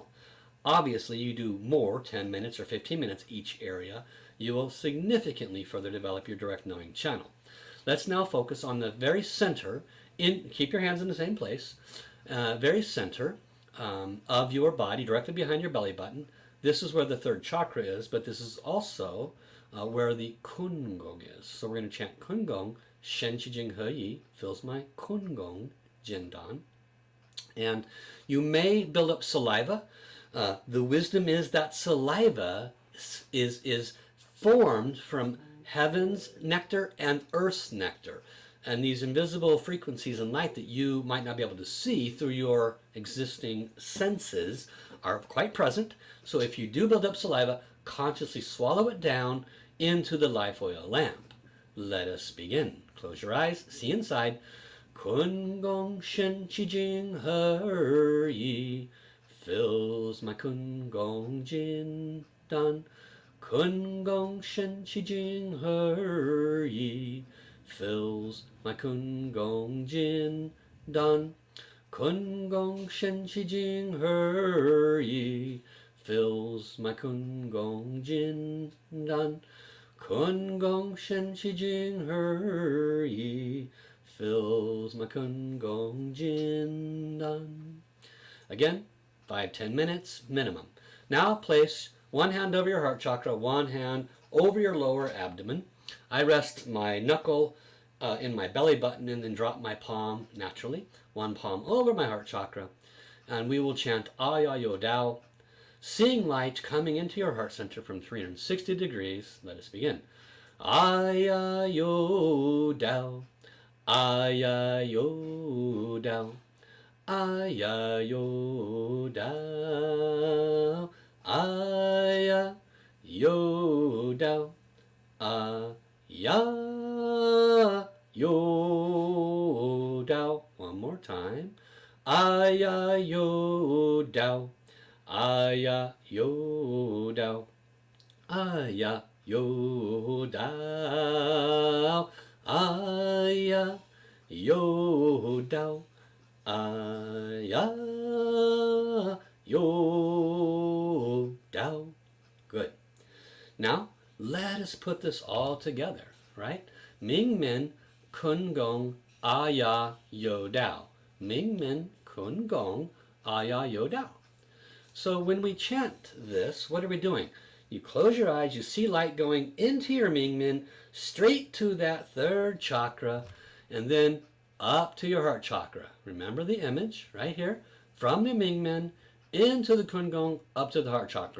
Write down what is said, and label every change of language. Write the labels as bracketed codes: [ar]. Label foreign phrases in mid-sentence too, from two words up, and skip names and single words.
[en] Obviously, you do more, 10 minutes or 15 minutes each area, you will significantly further develop your direct knowing channel. Let's now focus on the very center, keep your hands in the same place, very center of your body, directly behind your belly button. This is where the third chakra is, but this is also where the kun gong is. So we're going to chant [zh] 坤宫，神气精合一, [en] fills my [zh] 坤宫，金丹. [en] And you may build up saliva. The wisdom is that saliva is formed from heaven's nectar and earth's nectar. And these invisible frequencies and light that you might not be able to see through your existing senses are quite present. So if you do build up saliva, consciously swallow it down into the life oil lamp. Let us begin. Close your eyes, see inside. [zh] 坤宫神气精合一, [en] fills my [zh] 坤宫金丹. 坤宫神气精合一, [en] fills my [zh] 坤宫金丹. 坤宫神气精合一, [en] fills my [zh] 坤宫金丹. 坤宫神气精合一, [en] fills my [zh] 坤宫金丹. [en] Again, 5-10 minutes minimum. Now place one hand over your heart chakra, one hand over your lower abdomen. I rest my knuckle in my belly button and then drop my palm naturally, one palm over my heart chakra, and we will chant Aya Yo Dao, seeing light coming into your heart center from 360 degrees. Let us begin. Aya Yo Dao, Aya Yo Dao, Aya Yo Dao, Aya Yo Dao, Aya Yo Dao. One more time. Aya Yo Dao, Aya Yo Dao, Aya Yo Dao, Aya Yo Dao, Aya Yo Dao. Good. Now, let us put this all together, right? Ming Men Kun Gong Aya Yo Dao. Ming Men Kun Gong Aya Yo Dao. So when we chant this, what are we doing? You close your eyes, you see light going into your Ming Men, straight to that third chakra, and then up to your heart chakra. Remember the image right here, from the Ming Men into the Kun Gong, up to the heart chakra.